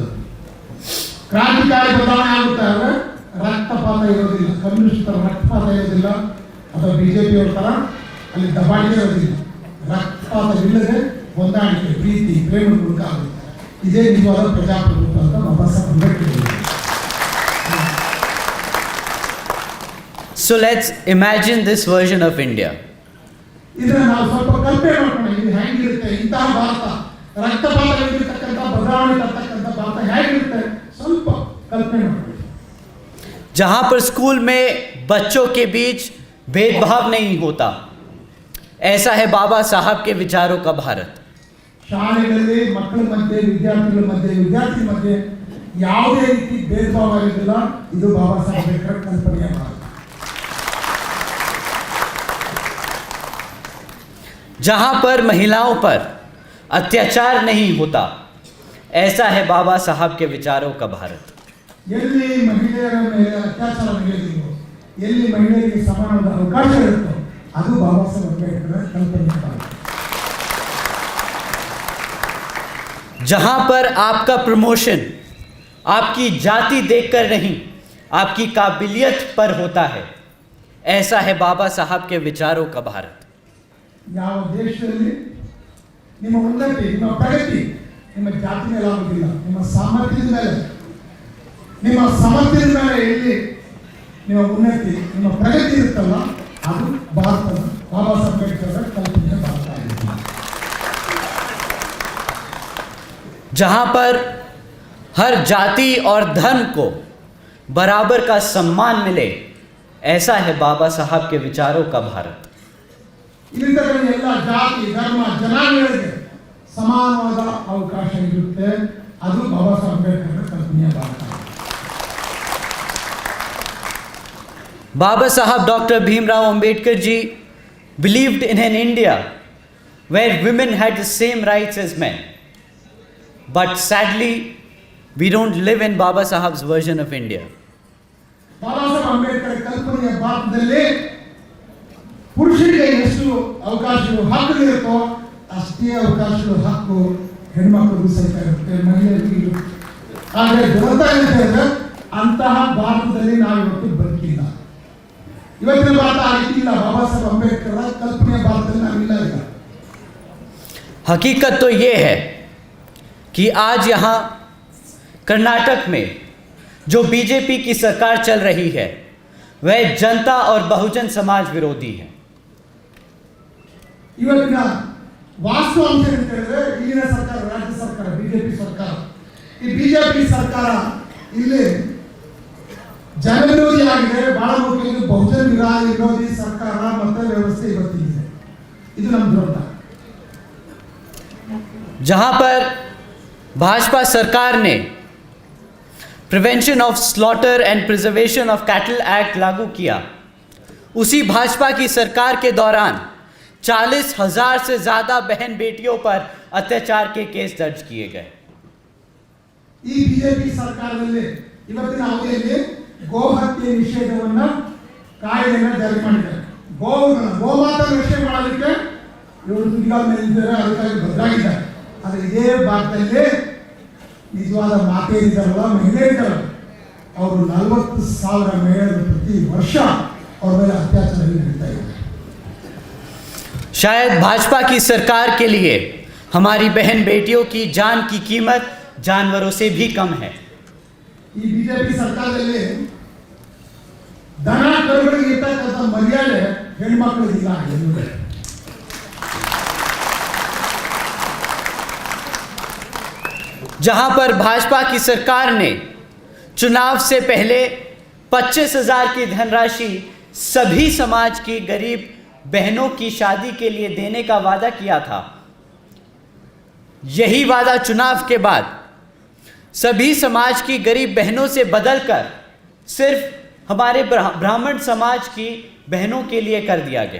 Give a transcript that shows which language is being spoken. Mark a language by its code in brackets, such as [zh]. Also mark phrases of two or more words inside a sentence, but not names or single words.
[kn] ಕ್ರಾಂತಿಕಾರಿ ಬದಲಾವಣೆ ಆಗುತ್ತೆ ಆದರೆ ರಕ್ತಪಾತ ಇರೋದಿಲ್ಲ, ಕಮ್ಯುನಿಸ್ಟರ ರಕ್ತಪಾತ ಇರೋದಿಲ್ಲ, ಅಥವಾ ಬಿಜೆಪಿಯವರ ಥರ ಅಲ್ಲಿ ದಬ್ಬಾಳಿಕೆ ಇರೋದಿಲ್ಲ। ರಕ್ತಪಾತವಿಲ್ಲದೆ ಹೊಂದಾಣಿಕೆ, ಪ್ರೀತಿ, ಪ್ರೇಮ ಮೂಲಕ ಆಗುತ್ತೆ। ಇದೇ ನಿಜವಾದ ಪ್ರಜಾಪ್ರಭುತ್ವ ಅಂತ ಬಾಬಾ ಸಾಹೇಬ್ ಅಂಬೇಡ್ಕರ್ ಹೇಳಿದರು। [en] So let's imagine this version of India. [kn] ಇದನ್ನ ನಾವು ಸ್ವಲ್ಪ ಕಲ್ಪನೆ ಮಾಡ್ಕೊಂಡು, ಇದು ಹೇಗಿರುತ್ತೆ, ಇಂತಹ ಭಾರತ, ರಕ್ತಪಾತವಿರತಕ್ಕಂಥ ಬದಲಾವಣೆ ತರ್ತಕ್ಕಂಥ ಭಾರತ ಹೇಗಿರುತ್ತೆ, ಸ್ವಲ್ಪ ಕಲ್ಪನೆ ಮಾಡ್ಕೊಳ್ಳಿ। [hi] जहाँ पर स्कूल में बच्चों के बीच भेदभाव नहीं होता, ऐसा है बाबा साहब के विचारों का भारत। [kn] ಶಾಲೆಗಳಲ್ಲಿ ಮಕ್ಕಳ ಮಧ್ಯೆ, ವಿದ್ಯಾರ್ಥಿಗಳ ಮಧ್ಯೆ, ವಿದ್ಯಾರ್ಥಿ ಮಧ್ಯೆ ಯಾವುದೇ ರೀತಿ ಭೇದ ಭಾವ ಇರಲಿಲ್ಲ। ಇದು ಬಾಬಾ ಸಾಹೇಬ್ ಅಂಬೇಡ್ಕರ್ ಕಲ್ಪನೆಯ ಭಾರತ। [hi] जहाँ पर महिलाओं पर अत्याचार नहीं होता, ऐसा है बाबा साहब के विचारों का भारत। [kn] ಎಲ್ಲಿ ಮಹಿಳೆಯರ ಮೇಲೆ ಅತ್ಯಾಚಾರ ನಡೆಯೋದಿಲ್ವೋ, ಎಲ್ಲಿ ಮಹಿಳೆಯರಿಗೆ ಸಮಾನವಾದ ಅವಕಾಶ ಇರುತ್ತೋ, ಅದು ಬಾಬಾ ಸಾಹೇಬ್ ಅಂಬೇಡ್ಕರ್ ಕಲ್ಪನೆಯ ಭಾರತ। [hi] जहाँ पर आपका प्रमोशन आपकी जाति देखकर नहीं आपकी काबिलियत पर होता है। ऐसा है बाबा साहब के विचारों का भारत। [kn] ಯಾವ ದೇಶದಲ್ಲಿ ನಿಮ್ಮ ಉನ್ನತಿ, ನಿಮ್ಮ ಪ್ರಗತಿ ನಿಮ್ಮ ಜಾತಿ ಮೇಲೆ ಆಗುವುದಿಲ್ಲ, ನಿಮ್ಮ ಸಾಮರ್ಥ್ಯದ ಮೇಲೆ, ನಿಮ್ಮ ಸಾಮರ್ಥ್ಯದ ಮೇಲೆ ಎಲ್ಲಿ ನಿಮ್ಮ ಉನ್ನತಿ, ನಿಮ್ಮ ಪ್ರಗತಿ ಇರುತ್ತಲ್ಲ, ಅದು ಭಾರತದ ಬಾಬಾ ಸಾಹೇಬ್ ಅಂಬೇಡ್ಕರ್ ಕಲ್ಪನೆಯ ಭಾರತ ಆಗಿದೆ. [hi] जहां पर हर जाति और धर्म को बराबर का सम्मान मिले, ऐसा है बाबा साहब के विचारों का भारत। [kn] ಇಲ್ಲಿರ್ತಕ್ಕಂಥ ಎಲ್ಲ ಜಾತಿ, ಧರ್ಮ, ಜನಾಂಗಗಳಿಗೆ ಸಮಾನವಾದ ಅವಕಾಶ ಇರುತ್ತೆ, ಅದು ಬಾಬಾ ಸಾಹೇಬ್ ಅಂಬೇಡ್ಕರ್ ಕಲ್ಪನೆಯ ಭಾರತ. [en] Baba Sahab Dr. Bhimrao Ambedkar ji believed in an India where women had the same rights as men. But sadly, we don't live in Baba Sahab's version of India. [kn] ಬಾಬಾ ಸಾಹೇಬ್ ಅಂಬೇಡ್ಕರ್ ಕಲ್ಪನೆಯ ಭಾರತದಲ್ಲಿ ಪುರುಷರಿಗೆ ಎಷ್ಟು ಅವಕಾಶಗಳು, ಹಕ್ಕುಗಳಿರುತ್ತೋ ಅಷ್ಟೇ ಅವಕಾಶಗಳು, ಹಕ್ಕು ಹೆಣ್ಮಕ್ಳಿಗೂ ಸಹಿತ ಇರುತ್ತೆ, ಮಹಿಳೆಯರಿಗೂ ಇರುತ್ತೆ. ಆದರೆ ದುರಂತ ಏನಿದೆ, ಅಂತಹ ಭಾರತದಲ್ಲಿ ನಾವು ಇವತ್ತು ಬದುಕಿಲ್ಲ. ಇವತ್ತಿನ ಭಾರತ ಆ ರೀತಿ ಇಲ್ಲ. ಬಾಬಾ ಸಾಹೇಬ್ ಅಂಬೇಡ್ಕರ್ ಕಲ್ಪನೆಯ ಭಾರತದಲ್ಲಿ ನಾವಿಲ್ಲ ಈಗ. [hi] हकीकत तो ये है कि आज यहाँ कर्नाटक में जो बीजेपी की सरकार चल रही है वह जनता और बहुजन समाज विरोधी है। [kn] ಇವತ್ತಿನ ವಾಸ್ತವಾಂಶ ಅಂತ ಹೇಳಿದ್ರೆ, ಇಲ್ಲಿನ ಸರ್ಕಾರ, ರಾಜ್ಯ ಸರ್ಕಾರ, ಬಿಜೆಪಿ ಸರ್ಕಾರ, ಈ ಬಿಜೆಪಿ ಸರ್ಕಾರ ಇಲ್ಲಿ ಜನವಿರೋಧಿ ಆಗಿದೆ. ಬಹಳ ಮುಖ್ಯವಾಗಿ ಬಹುಜನ ವಿರೋಧಿ ಸರ್ಕಾರ ಮತ್ತು ವ್ಯವಸ್ಥೆ ಇವತ್ತಿದೆ. ಇದು ನಮ್ಮ ದುರಂತ. [hi] जहाँ पर भाजपा सरकार ने प्रिवेंशन ऑफ स्लॉटर एंड प्रिजर्वेशन ऑफ कैटल एक्ट लागू किया, उसी भाजपा की सरकार के दौरान 40,000 से ज़्यादा बहन बेटियों पर अत्याचार के केस दर्ज किए गए। [kn] ಈ ಬಿಜೆಪಿ ಸರ್ಕಾರದಲ್ಲಿ ಇವತ್ತಿನ ಅವಧಿಯಲ್ಲಿ ಗೋಹತ್ಯೆ ನಿಷೇಧವನ್ನ ಕಾಯ್ದೆಯನ್ನು ಜಾರಿ ಮಾಡಿದ್ದಾರೆ. ಗೋಮಾತಾ ರಕ್ಷಣೆ ಮಾಡೋದಕ್ಕೆ ಇವರು ತುದಿಗಾಲ ಮೇಲಿದ್ದಾರೆ, ಅದಕ್ಕಾಗಿ ಬದಲಾಗಿದ್ದಾರೆ. ಆದರೆ ಇದೇ ಭಾಗದಲ್ಲಿ ನಿಜವಾದ ಮಾತೆಯರಿದ್ದಾರಲ್ಲ, ಮಹಿಳೆಯರಿದ್ದಾರಲ್ಲ, ಅವರು 40,000 ಮಹಿಳೆಯರು ಪ್ರತಿ ವರ್ಷ ಅವ್ರ ಮೇಲೆ ಅತ್ಯಾಚಾರ ನಡೀತಾ ಇದೆ. [hi] शायद भाजपा की सरकार के लिए हमारी बहन बेटियों की जान की कीमत जानवरों से भी कम है। [kn] ಈ ಬಿಜೆಪಿ ಸರ್ಕಾರದಲ್ಲಿ ದನ ಕರುಗಳಿಗೆ ಇರ್ತಕ್ಕಂಥ ಮರ್ಯಾದೆ ಹೆಣ್ಮಕ್ಳಿಗಿಲ್ಲ. [hi] जहां पर भाजपा की सरकार ने चुनाव से पहले 25,000 की धनराशि सभी समाज की गरीब बहनों की शादी के लिए देने का वादा किया था, यही वादा चुनाव के बाद सभी समाज की गरीब बहनों से बदलकर सिर्फ हमारे ब्राह्मण समाज की बहनों के लिए कर दिया गया।